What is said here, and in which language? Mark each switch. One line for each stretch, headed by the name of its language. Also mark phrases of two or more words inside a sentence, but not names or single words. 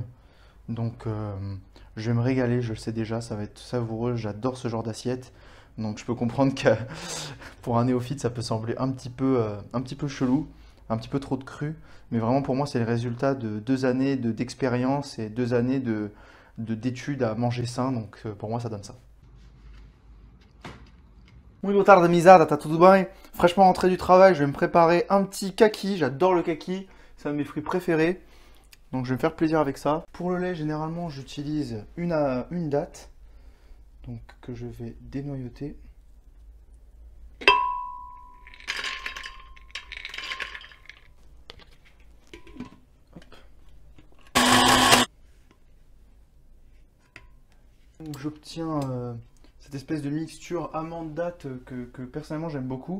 French: Donc je vais me régaler, je le sais déjà, ça va être savoureux, j'adore ce genre d'assiette. Donc je peux comprendre que pour un néophyte ça peut sembler un petit peu chelou, un petit peu trop de cru. Mais vraiment pour moi c'est le résultat de 2 années d'expérience et 2 années d'études à manger sain. Donc pour moi ça donne ça.
Portuguese: Muito boa tarde, amizada, tá tudo bem?
French: Fraîchement rentré du travail, je vais me préparer un petit kaki, j'adore le kaki, c'est un de mes fruits préférés. Donc je vais me faire plaisir avec ça. Pour le lait, généralement j'utilise une date, donc que je vais dénoyauter. Donc j'obtiens cette espèce de mixture amande-date que personnellement j'aime beaucoup.